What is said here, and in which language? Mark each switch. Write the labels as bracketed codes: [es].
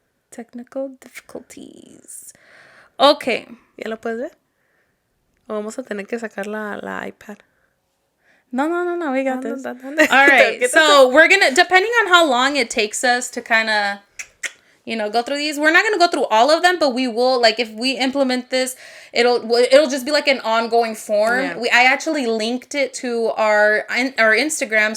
[en] Technical difficulties. Okay. [es] ¿Ya lo puedes ver? O vamos a tener que sacar la iPad. [en] No. We got this. All right. So we're going to, depending on how long it takes us to kind of, go through these. We're not going to go through all of them, but we will, like, if we implement this, it'll just be like an ongoing form. Yeah. I actually linked it to our Instagram.